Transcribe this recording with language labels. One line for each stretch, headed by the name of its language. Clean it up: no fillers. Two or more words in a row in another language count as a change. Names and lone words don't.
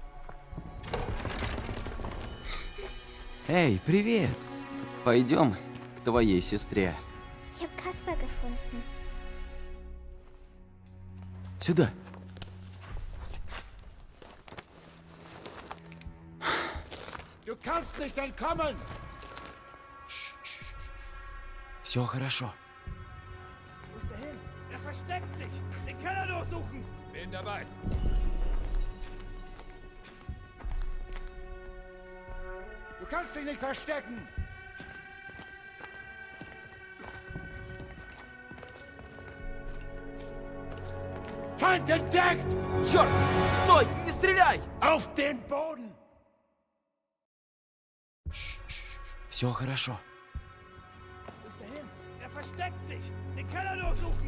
Russian: Эй, привет! Пойдем к твоей сестре.
German: Ich habe Kaspar gefunden.
Russian: Сюда.
German: Du kannst nicht entkommen!
Russian: Все хорошо.
German: Wo ist er hin? Er versteckt sich! Den Keller durchsuchen! Bin dabei! Du kannst dich nicht verstecken! Feind entdeckt!
Russian: Черт! Стой! Не стреляй!
German: Auf den Boden!
Russian: Все хорошо.
German: Wo ist er hin? Er versteckt sich! Den Keller durchsuchen!